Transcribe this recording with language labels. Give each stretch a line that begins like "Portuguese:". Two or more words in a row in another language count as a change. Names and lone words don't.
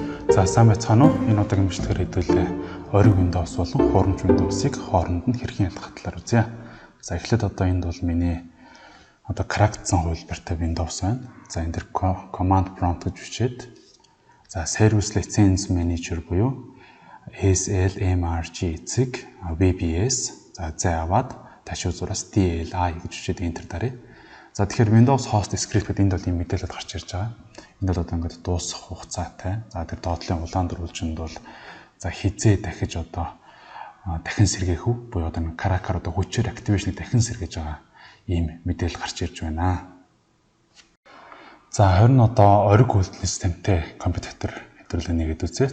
Mongolian: За сайн байцгаана уу? Энэ удаагийн бичлэгээр хэдүүлээ ориг Windows болон хуурамч Windows-ыг хооронд нь хэрхэн ялгах талаар үзье. За эхлээд одоо энд бол миний crackдсан хувилбартай Windows байна. За энэ дэр
English: command prompt
Mongolian: гэж бичээд за
English: service license manager
Mongolian: буюу SLMRG эцэг VBS за аваад ташуу зураас DLI гэж бичээд enter даръя. За тэгэхээр Windows host script-д энд бол ийм мэдээлэл гарч ирж байгаа. Энд бол одоо ингээд дуусах хугацаатай. За тэр доотлын улаан дөрвөлжинд бол за хизээ дахиж дахин сэргээх үү буюу одоо
English: cracker
Mongolian: хүчээр activation-ыг дахин сэргээж байгаа ийм мэдээлэл гарч ирж байна. За харин ориг үйлдвэрлэлийн системтэй компьютер хэвлэлээ нэгэд үзье.